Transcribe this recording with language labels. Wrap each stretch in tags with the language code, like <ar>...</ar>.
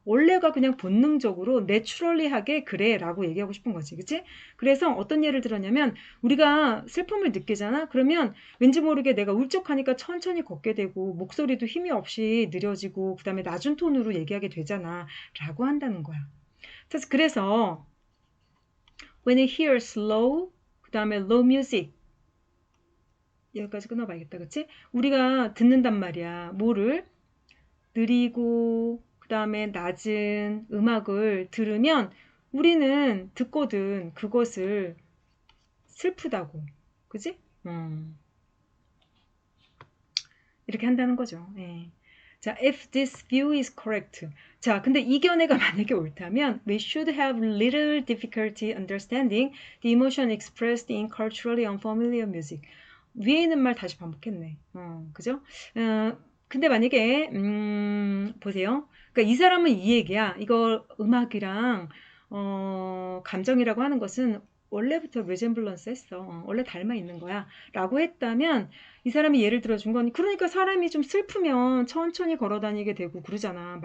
<ko>원래가 그냥 본능적으로 내추럴리하게 그래 라고 얘기하고 싶은 거지. 그치? 그래서 어떤 예를 들었냐면 우리가 슬픔을 느끼잖아? 그러면 왠지 모르게 내가 울적하니까 천천히 걷게 되고 목소리도 힘이 없이 느려지고 그 다음에 낮은 톤으로 얘기하게 되잖아. 라고 한다는 거야. 그래서</ko> <en>when I hear slow</en> <ko>그 다음에</ko> <en>low music</en> <ko>여기까지 끊어봐야겠다. 그치? 우리가 듣는단 말이야. 뭐를? 느리고 그 다음에 낮은 음악을 들으면 우리는 듣거든 그것을 슬프다고. 그지? 이렇게 한다는 거죠. 예.</ko> <en>자, if this view is correct.</en> <ko>자, 근데 이 견해가 만약에 옳다면</ko> <en>we should have little difficulty understanding the emotion expressed in culturally unfamiliar music.</en> <ko>위에 있는 말 다시 반복했네. 그죠? 근데 만약에 보세요. 그러니까 이 사람은 이 얘기야. 이거 음악이랑 감정이라고 하는 것은 원래부터 resemblance 했어. 원래 닮아 있는 거야. 라고 했다면 이 사람이 예를 들어준 건 그러니까 사람이 좀 슬프면 천천히 걸어 다니게 되고 그러잖아.</ko>